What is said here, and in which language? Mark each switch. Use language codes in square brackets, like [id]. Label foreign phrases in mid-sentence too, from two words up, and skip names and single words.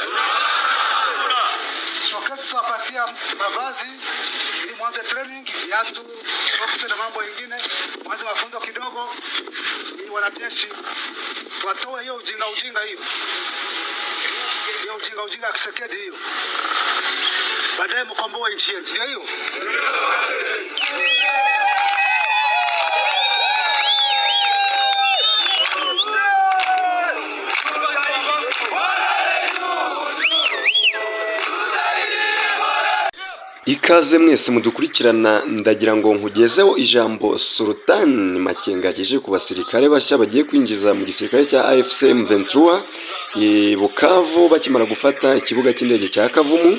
[sw] Soketi tuwapatia mavazi ili mwanze training, viatu, socks na mambo mengine, mwanze mafunzo kidogo ili wanajeshi watoe hiyo ujinga hiyo. Hiyo ujinga ya Kisekedi hiyo. Baadaye mkomboe nchi yetu. Ndio hiyo? [rw] Ikaze mwese mudukurikirana, ndagira ngo nkugezeho ijambo Sultan Makenga yagejeje ku basirikare bashya bagiye kwinjiza mu gisirikare cya AFC M23 i Bukavu bakimara gufata ikibuga cy'indege cya Kavumu.